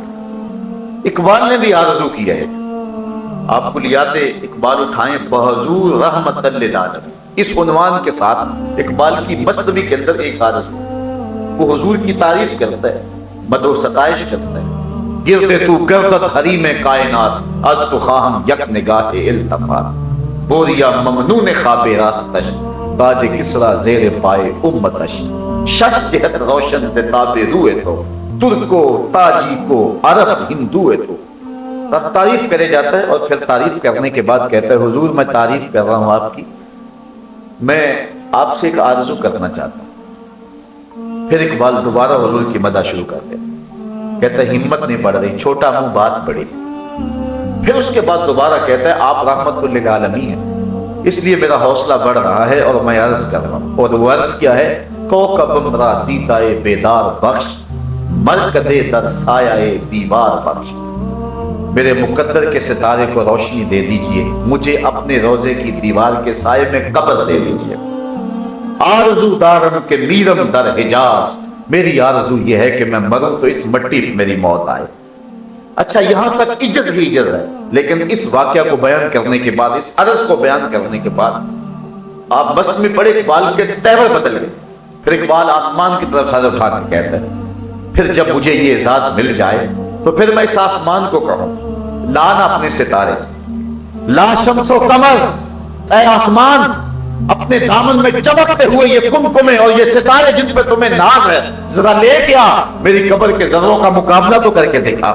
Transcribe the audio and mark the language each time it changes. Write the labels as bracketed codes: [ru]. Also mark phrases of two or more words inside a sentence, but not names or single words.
[ur] اقبال نے بھی آرزو کی ہے، آپ کلیات اقبال اٹھائیں بحضور رحمت للعالمین، اس عنوان کے ساتھ اقبال کی مثنوی کے اندر ایک آرزو. وہ حضور کی تعریف کرتا ہے، مدح و ستائش کرتا ہے. [fa] گرتے تو گردت حریم کائنات، از تو خواہم یک نگاہ التفات، بوریا ممنون خواب راہ تش، تاج کسرا زیر پائے امتش، شش جہت روشن سے تاب روئے تو، ترکو تاجی کو عرب ہندو ہے. [ur] تو تعریف کرے جاتا ہے اور پھر تعریف کرنے کے بعد کہتا ہے حضور میں تعریف کر رہا ہوں آپ کی، میں آپ سے ایک آرزو کرنا چاہتا ہوں. پھر اقبال دوبارہ حضور کی مدح شروع کرتے ہیں، کہتا ہے ہمت نہیں بڑھ رہی، چھوٹا منہ بات بڑی. پھر اس کے بعد دوبارہ کہتا ہے آپ رحمت للعالمین ہیں، اس لیے میرا حوصلہ بڑھ رہا ہے اور میں عرض کر رہا ہوں. اور وہ عرض کیا ہے؟ [fa] کوکب را دیدائے بیدار بخش، مرکدے در سایہ دیوار بخش. [ur] میرے مقدر کے ستارے کو روشنی دے دیجئے، مجھے اپنے روزے کی دیوار کے سائے میں قبر دے دیجئے. [fa] آرزو دارم کے میرم در حجاز، [ur] میری آرزو یہ ہے کہ میں مروں تو اس مٹی پہ میری موت آئے. اچھا یہاں تک عجز ہی عجز ہے، لیکن اس واقعہ کو بیان کرنے کے بعد، اس عرض کو بیان کرنے کے بعد آپ بس میں پڑے اقبال کے تہوے بدل گئے. پھر اقبال آسمان کی طرف سر اٹھا کر کہتا ہے پھر جب مجھے یہ اعزاز مل جائے تو پھر میں اس آسمان کو کہوں لانا اپنے ستارے، لا شمس و قمر، اے آسمان اپنے دامن میں چمکتے ہوئے یہ کمکمے اور یہ ستارے جن پہ تمہیں ناز ہے، ذرا لے کے آ، میری قبر کے ذروں کا مقابلہ تو کر کے دکھا.